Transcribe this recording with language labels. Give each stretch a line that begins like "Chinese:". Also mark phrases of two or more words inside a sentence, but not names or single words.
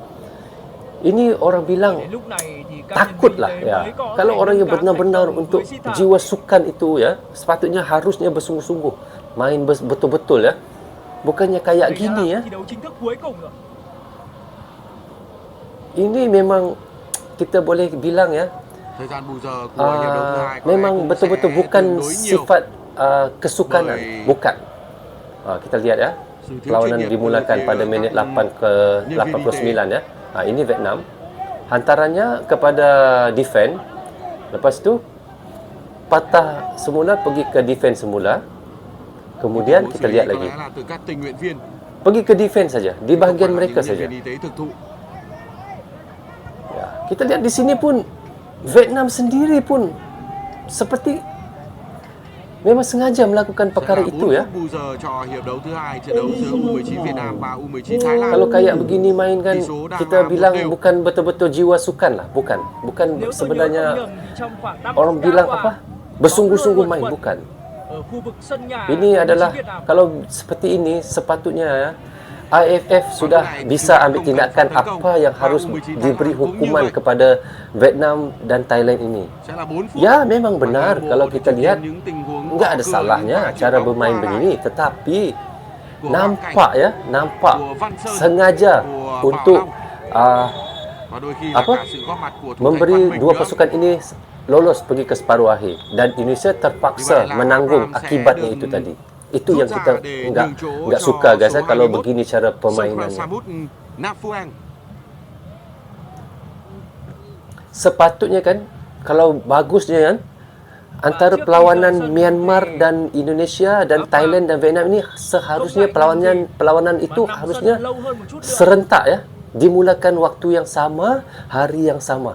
Malay: Ini orang bilang takutlah ya. Kalau orang yang benar-benar untuk jiwa sukan itu ya, sepatutnya harusnya bersungguh-sungguh main betul-betul ya. Bukannya kayak gini ya. Ini memang kita boleh bilang ya, memang betul-betul bukan sifat kesukanan, bukan. Kita lihat ya, perlawanan dimulakan pada minit 8 ke 89 ya. Ini Vietnam, hantarannya kepada defend, lepas tu patah semula, pergi ke defend semula, kemudian kita lihat lagi pergi ke defend saja, di bahagian mereka saja ya. Kita lihat di sini pun Vietnam sendiri pun seperti memang sengaja melakukan
Vietnamese: Sẽ
Malay: perkara
Vietnamese: là
Malay: itu
Vietnamese: 4
Malay: ya.
Vietnamese: phút bù giờ cho hiệp đấu thứ hai trận đấu giữa U19 Việt Nam và U19 Thái Lan.
Malay: Kalau kayak begini main kan,
Vietnamese: Tỷ số đang
Malay: kita
Vietnamese: là 1-0.
Malay: bilang bukan betul-betul jiwa sukan lah, bukan
Vietnamese: Nếu tôi nhớ không
Malay: sebenarnya
Vietnamese: nhầm thì trong khoảng 5
Malay: orang
Vietnamese: phút
Malay: bilang
Vietnamese: đã
Malay: apa,
Vietnamese: qua,
Malay: bersungguh-sungguh
Vietnamese: bóng
Malay: main,
Vietnamese: luôn
Malay: bukan.
Vietnamese: ở khu vực sân nhà
Malay: Ini
Vietnamese: U19
Malay: adalah
Vietnamese: Việt Nam.
Malay: kalau seperti ini sepatutnya ya, AFF sudah bisa ambil tindakan apa yang harus diberi hukuman kepada Vietnam dan Thailand ini.
Vietnamese: Sẽ là 4 phút.
Malay: Ya, memang benar
Vietnamese: Và
Malay: kalau
Vietnamese: Bộ
Malay: kita
Vietnamese: chứng
Malay: lihat
Vietnamese: kiến những tình huống
Malay: enggak ada
Vietnamese: có cửa
Malay: salahnya
Vietnamese: và
Malay: cara
Vietnamese: chiếc bóng
Malay: bermain
Vietnamese: qua lại
Malay: begini, tetapi
Vietnamese: của
Malay: nampak ya, nampak
Vietnamese: của Văn Sơn,
Malay: sengaja
Vietnamese: của
Malay: untuk
Vietnamese: Bảo Long. Và đôi khi là
Malay: apa?
Vietnamese: cả sự góp mặt của thủ thành
Malay: memberi
Vietnamese: Văn Minh
Malay: dua
Vietnamese: nữa.
Malay: pasukan ini lolos pergi ke separuh akhir dan Indonesia terpaksa menanggung akibatnya itu tadi. Itu yang kita enggak suka guys ya, kalau begini cara permainannya. Samut Nafuang. Sepatutnya kan kalau bagusnya kan antara perlawanan Myanmar dan Indonesia dan Thailand dan Vietnam ini seharusnya perlawanan itu harusnya serentak ya, dimulakan waktu yang sama, hari yang sama.